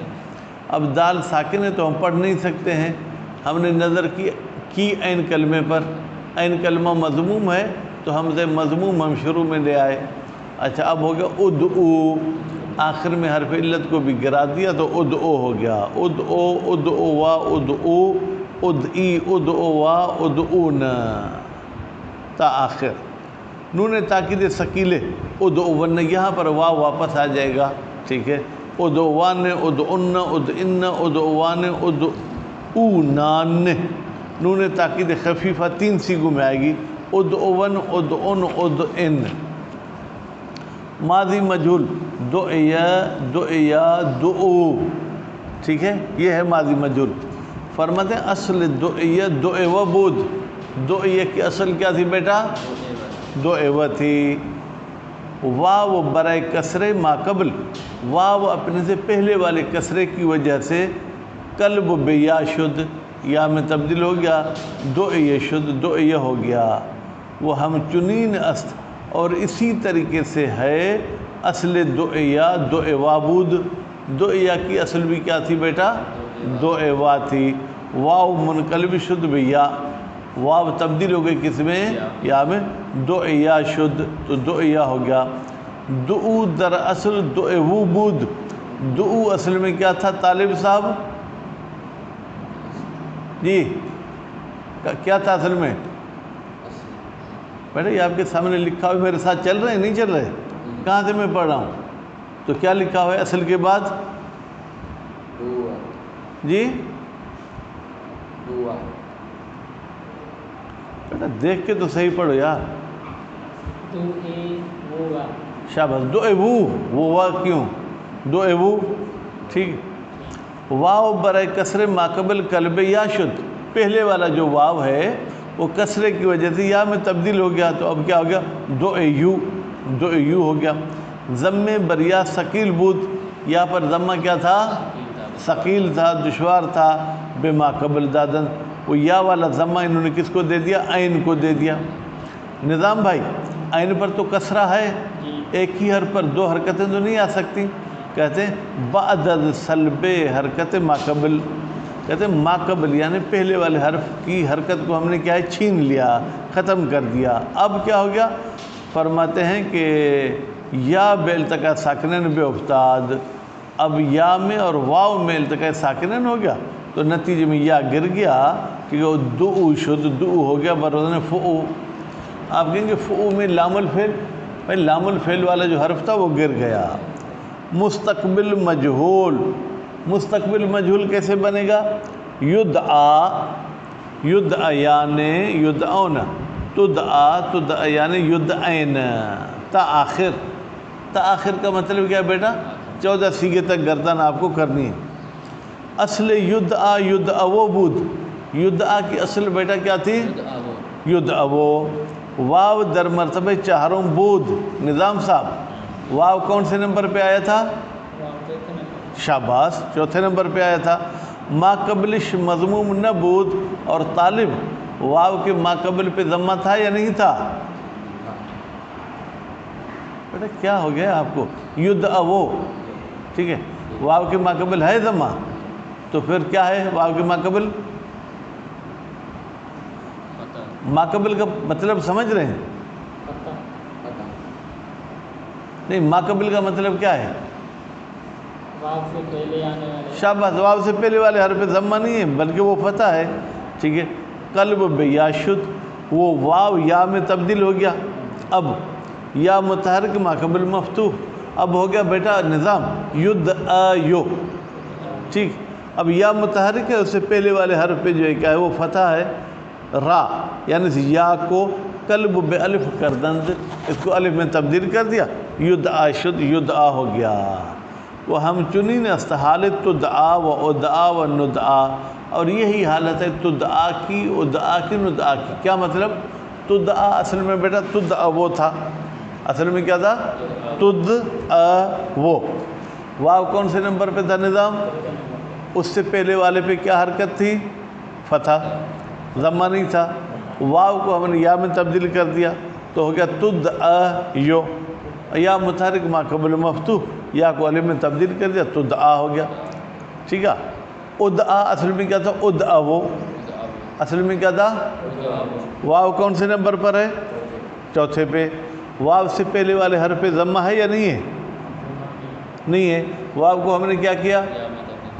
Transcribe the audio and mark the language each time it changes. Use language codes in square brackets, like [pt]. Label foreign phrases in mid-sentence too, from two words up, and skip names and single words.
[ur] اب دال ساکن ہے تو ہم پڑھ نہیں سکتے ہیں۔ ہم نے نظر کی عین کلمے پر، عین کلمہ مضموم ہے تو ہم سے مضموم ہم شروع میں لے آئے. اچھا، اب ہو گیا ادعو، آخر میں حرف علت کو بھی گرا دیا تو ادعو ہو گیا. [ar] ادعو، ادعو وا ادعو, ادعی ادعوا ادعون [fa] تا آخر. [ur] نون تاکید ثقیلے ادعون، یہاں پر واو واپس آ جائے گا. ٹھیک ہے، [ar] ادعوان ادعن ادعن ادعوان ادعونان. [ur] نون تاکید خفیفہ 3 سیغوں میں آئے گی، [ar] ادعون ادعن ادعن. ماضی مجہول دعیا دعیا دعو. [ur] ٹھیک ہے، یہ ہے ماضی مجہول. فرماتے ہیں [fa] اصل دعیا دعو بود. [ur] دعیا کی اصل کیا تھی بیٹا؟ دعو تھی. [fa] واو برائے کسرے ما قبل، [ur] واو اپنے سے پہلے والے کسرے کی وجہ سے [fa] قلب بیا شد، [ur] یا میں تبدیل ہو گیا، [fa] دعیا شد، [ur] دعیا ہو گیا. [fa] وہ ہم چنین است، [ur] اور اسی طریقے سے ہے [fa] اصل دعیا دعوا بود. [ur] دعیا کی اصل بھی کیا تھی بیٹا؟ دعوا تھی. [fa] واو منقلب شد بیا، [ur] واو تبدیل ہو گئی کس میں؟ یا میں. [fa] دعیا شد، [ur] تو دعیا ہو گیا. [fa] دعو در اصل دعو بود. [ur] دعو اصل میں کیا تھا طالب صاحب؟ جی کیا تھا اصل میں؟ بیٹا یہ آپ کے سامنے لکھا ہوا، میرے ساتھ چل رہے ہیں نہیں چل رہے؟ کہاں سے میں پڑھ رہا ہوں؟ تو کیا لکھا ہوا ہے اصل کے بعد؟ جی بیٹا دیکھ کے تو صحیح پڑھو یار. شاباش. دعو، وہ وا کیوں؟ دعو. ٹھیک. [fa] واو برائے کسرے ما قبل قلب یا شد، [ur] پہلے والا جو واو ہے وہ کسرے کی وجہ سے یا میں تبدیل ہو گیا، تو اب کیا ہو گیا؟ دعیو. دعیو ہو گیا. [fa] ضمے بریا ثقیل بود، [ur] یہاں پر ضمہ کیا تھا؟ ثقیل تھا، دشوار تھا. [fa] بے ما قبل دادن، [ur] وہ یا والا ضمہ انہوں نے کس کو دے دیا؟ عین کو دے دیا. نظام بھائی عین پر تو کسرہ ہے، ایک ہی حرف پر 2 حرکتیں تو نہیں آ سکتی. کہتے ہیں [fa] بعد سلب حرکت ما قبل. [ur] کہتے ہیں ما قبل یعنی پہلے والے حرف کی حرکت کو ہم نے کیا ہے؟ چھین لیا، ختم کر دیا. اب کیا ہو گیا؟ [fa] فرماتے ہیں کہ یا بے التقاء ساکنین بے افتاد. [ur] اب یا میں اور واو میں التقاء ساکنین ہو گیا، تو نتیجے میں یا گر گیا، کیونکہ وہ [fa] دعو شد، [ur] دعو ہو گیا بروزن فعو. آپ کہیں گے فعو میں لام الفعل، بھائی لام الفعل والا جو حرف تھا وہ گر گیا. مستقبل مجہول. مستقبل مجہول کیسے بنے گا؟ [ar] یدعا یدعیان یدعون، تدعا تدعیان یدعین. [fa] تا آخر. [ur] تا آخر کا مطلب کیا ہے بیٹا؟ 14 سیغے تک گردن آپ کو کرنی ہے. [fa] اصل یدعا یدعو بود. [ur] یدعا کی اصل بیٹا کیا تھی؟ یدعو. [fa] واو در مرتبہ 4 بود. [ur] نظام صاحب واو کون سے نمبر پہ آیا تھا؟ شاباش، 4تھے نمبر پہ آیا تھا. [fa] ما قبلش مضموم نہ بود، [ur] اور طالب واو کے ما قبل پہ ضمہ تھا یا نہیں تھا؟ بیٹا کیا ہو گیا آپ کو؟ یدعو. ٹھیک ہے، واو کے ما قبل ہے ضمہ، تو پھر کیا ہے واو کے ما قبل؟ ما قبل کا مطلب سمجھ رہے ہیں؟ نہیں، ما قبل کا مطلب کیا ہے؟ شاباش. واو سے پہلے والے حرف ضمہ نہیں ہے بلکہ وہ فتح ہے. ٹھیک ہے. [fa] قلب بیا شد، [ur] وہ واو یا میں تبدیل ہو گیا. اب یا متحرک ما قبل مفتوح. اب ہو گیا بیٹا نظام یدعیو. ٹھیک. اب یا متحرک ہے، اس سے پہلے والے حرف پہ جو ہے کیا ہے؟ وہ فتح ہے. را یعنی یا کو [fa] قلب بے الف کر دند، [ur] اس کو الف میں تبدیل کر دیا. [fa] یدعا شد، [ur] یدعا ہو گیا. [fa] وہ ہم چنین است حالت تدعا و ادعا و ندعا. [ur] اور یہی حالت ہے تدعا کی، ادعا کی، ندعا کی. کیا مطلب؟ تدعا اصل میں بیٹا تدعا وہ تھا. اصل میں کیا تھا؟ تدعا وہ. واو کون سے نمبر پہ تھا نظام؟ اس سے پہلے والے پہ کیا حرکت تھی؟ فتح. ضمہ نہیں تھا. واو کو ہم نے یا میں تبدیل کر دیا، تو ہو گیا تدعیو. یا متحرک ما قبل مفتوح، یا کو الف میں تبدیل کر دیا، تدعا ہو گیا. ٹھیک ہے. ادعا اصل میں کیا تھا؟ ادعو. اصل میں کیا تھا؟ واو کون سے نمبر پر ہے؟ 4تھے پہ. واو سے پہلے والے حرف پہ ضمہ ہے یا نہیں ہے؟ نہیں ہے. واو کو ہم نے کیا کیا؟